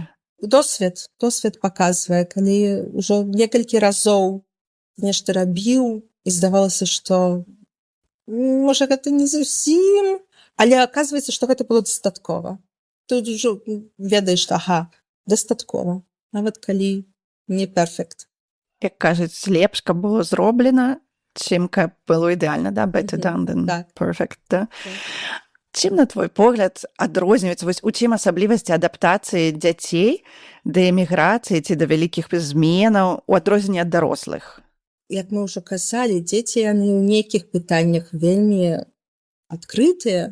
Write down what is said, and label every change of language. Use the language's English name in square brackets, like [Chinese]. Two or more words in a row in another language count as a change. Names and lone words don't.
[Belarusian] Досвед паказвае, калі ўжо некалькі разоў нешта рабіў, і здавалася, што можа, гэта не зусім, але аказваецца, што гэта было дастаткова. Тут ўжо ведаеш, што дастаткова, нават калі не перфект. Як кажуць, лепш, каб было зроблена, чым каб было ідэальна, да? [English] Better done than perfect, [Belarusian] да? Чым, на твой погляд, адрозніваецца, вось у чым асаблівасці адаптацыі дзяцей да эміграцыі ці да вялікіх зменаў у адрозненні ад дарослых? Як мы ўжо казалі, дзеці яны ў нейкіх пытаннях вельмі адкрытыя.